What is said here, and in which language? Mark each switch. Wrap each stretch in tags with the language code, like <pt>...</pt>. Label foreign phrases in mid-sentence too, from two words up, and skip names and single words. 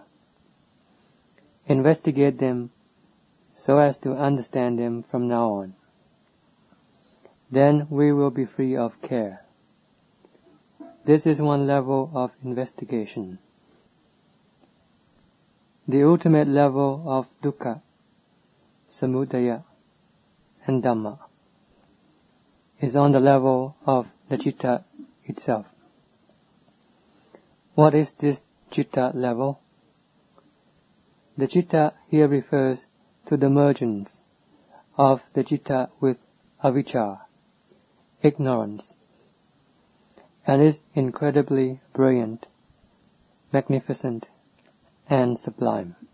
<en>Investigate them so as to understand them from now on. Then we will be free of care. This is one level of investigation. The ultimate level of dukkha, samudaya, and Dhamma is on the level of the citta itself. What is this citta level? The citta here refers to the mergence of the citta with avijja, ignorance, and is incredibly brilliant, magnificent, and sublime.</en>